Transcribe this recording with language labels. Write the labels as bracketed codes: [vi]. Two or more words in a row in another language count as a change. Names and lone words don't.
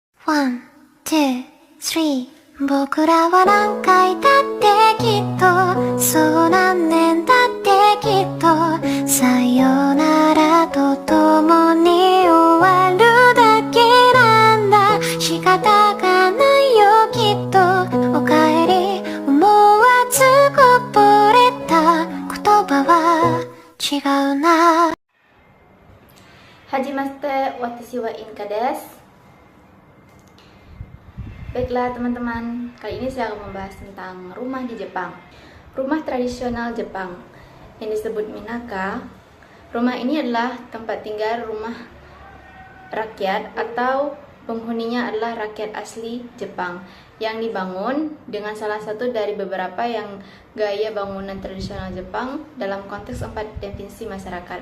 [ja] One, two, three 僕らは何回だってきっとそう何年だってきっとさよならとともに終わるだけなんだ仕方がないよきっとおかえり思わずこぼれた言葉は違うなはじめまして、わたしはインカです. [id] Baiklah teman-teman, kali ini saya akan membahas tentang rumah di Jepang. Rumah tradisional Jepang yang disebut Minaka. Rumah ini adalah tempat tinggal rumah rakyat atau penghuninya adalah rakyat asli Jepang yang dibangun dengan salah satu dari beberapa yang gaya bangunan tradisional Jepang dalam konteks 4 definisi masyarakat.